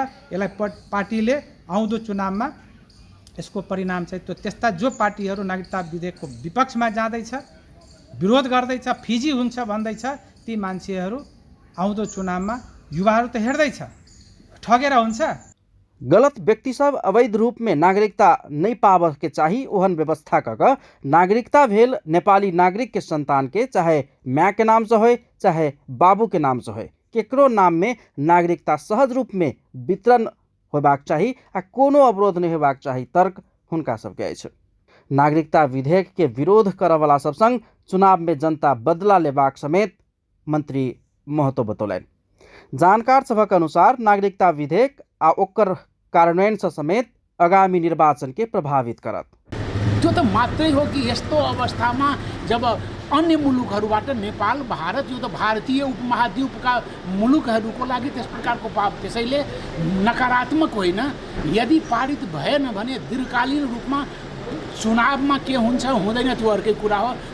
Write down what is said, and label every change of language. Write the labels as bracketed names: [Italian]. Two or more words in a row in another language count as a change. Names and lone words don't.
[Nepali] यसलाई पार्टीले आउँदो चुनावमा यसको परिणाम चाहिँ त्यो त्यस्ता जो पार्टीहरू नागरिकता विधेयकको विपक्षमा जाँदैछ, विरोध गर्दैछ, फिजी हुन्छ भन्दैछ, ती मान्छेहरू आउँदो चुनावमा युवाहरू त हेर्दैछ ठगेर हुन्छ। [Maithili] गलत व्यक्ति सब अवैध रूप में नागरिकता नहीं पाव के चाही ओहन व्यवस्था क नागरिकता भेल नेपाली नागरिक के संतान के, चाहे माँ के नाम से हो चाहे बाबू के नाम से हो, केकरो नाम में नागरिकता सहज रूप में वितरण होबाक चाही आ कोनो अवरोध नहीं होबाक चाही। तर्क हुनका सबके अछि। नागरिकता विधेयक के विरोध करवाला सब संग चुनाव में जनता बदला लेबाक समेत मंत्री महतो बतौलनि। जानकार सभक अनुसार नागरिकता विधेयक आ ओकर कार्यान्वयन से समेत आगामी निर्वाचन के प्रभावित करत। [Nepali] त्यो त मात्रै हो कि यस्तो अवस्थामा जब अन्य मुलुकहरूबाट नेपाल, भारत, यो त भारतीय उपमहाद्वीपका मुलुकहरूको लागि त्यस प्रकारको पाप, त्यसैले नकारात्मक होइन। यदि पारित भएन भने दीर्घकालीन रूपमा चुनावमा के हुन्छ हुँदैन त्यो अर्कै कुरा हो।